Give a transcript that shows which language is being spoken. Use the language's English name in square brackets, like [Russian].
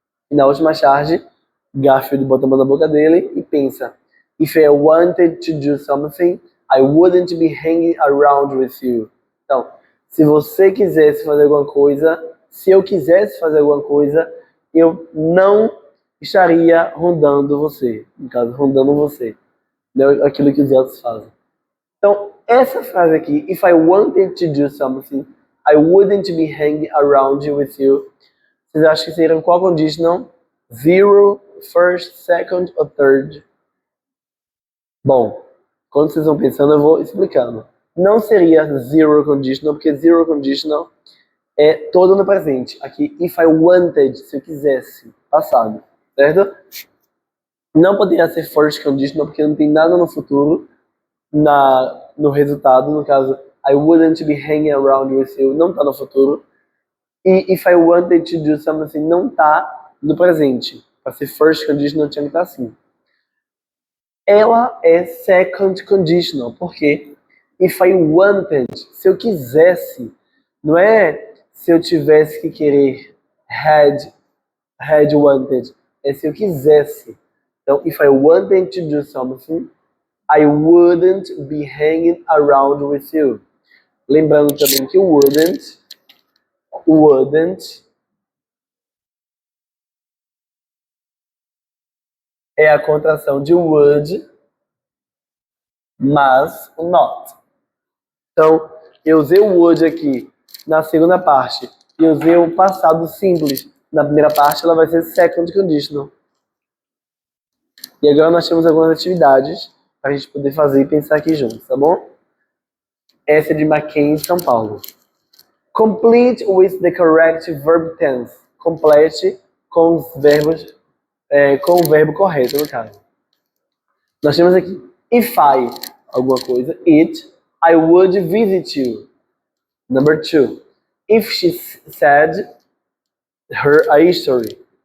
[Portuguese] E na última charge, Garfield bota a mão na boca dele e pensa [English] If I wanted to do something, I wouldn't be hanging around with you. [Portuguese] Então, se você quisesse fazer alguma coisa, se eu quisesse fazer alguma coisa, eu não estaria rondando você. No caso, rondando você. Não aquilo que os outros fazem. Então, essa frase aqui, [English] if I wanted to do something, I wouldn't be hanging around with you. [Portuguese] Vocês acham que seria qual conditional? Zero, first, second ou third? Bom, quando vocês vão pensando, eu vou explicando. Não seria zero conditional, porque zero conditional é todo no presente. Aqui, [English] if I wanted, [Portuguese] se eu quisesse, passado, certo? Não poderia ser first conditional, porque não tem nada no futuro, no resultado. No caso, [English] I wouldn't be hanging around with you, [Portuguese] não está no futuro. [English] E if I wanted to do something, [Portuguese] não está no presente. Para ser first conditional, tinha que estar assim. Ela é second conditional, porque [English] if I wanted, [Portuguese] se eu quisesse, não é se eu tivesse que querer, [English] had wanted, [Portuguese] é se eu quisesse. [English] Então, if I wanted to do something, I wouldn't be hanging around with you. [Portuguese] Lembrando também que o wouldn't é a contração de would mas o not. Então, eu usei o would aqui na segunda parte e usei o passado simples. Na primeira parte, ela vai ser second conditional. E agora nós temos algumas atividades para a gente poder fazer e pensar aqui juntos, tá bom? Essa é de Mackenzie, São Paulo. [English] Complete with the correct verb tense. [Portuguese] Complete com os verbos, com o verbo correto, no caso. Nós temos aqui, [English] if I, [Portuguese] alguma coisa, [English] it, I would visit you. Number 2, if she said her a history.